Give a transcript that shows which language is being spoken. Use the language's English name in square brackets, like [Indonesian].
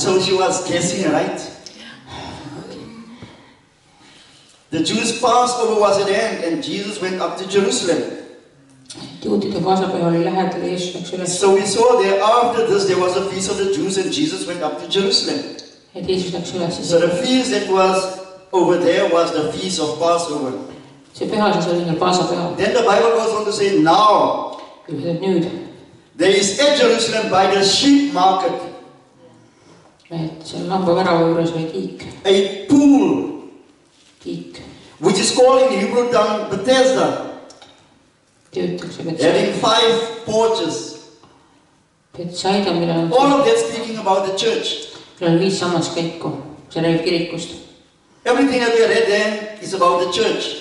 [English] So she was guessing, right? The Jews' Passover was at hand, and Jesus went up to Jerusalem. [Estonian] Juutide paasapüha oli lähedal ja Jeesus läks üles. [English] So we saw there after this there was a feast of the Jews, and Jesus went up to Jerusalem. [Estonian] Et Jeesus läks üles. [English] So the feast that was over there was the feast of Passover. [Estonian] See püha siis oli seal paasapüha. [English] Then the Bible goes on to say, now [Estonian] Ütleb nüüd, [English] there is at Jerusalem by the sheep market [Estonian] et seal lambavärava juures oli tiik. [English] a pool, [Estonian] Tiik. [English] which is called in Hebrew tongue Bethesda, [Estonian] Töötakse [English] having 5 porches. [Estonian] Betsaida, millel on [English] All of that speaking about the church. [Estonian] 5 sammaskäiku. See räägib kirikust. [English] Everything that we read there is about the church.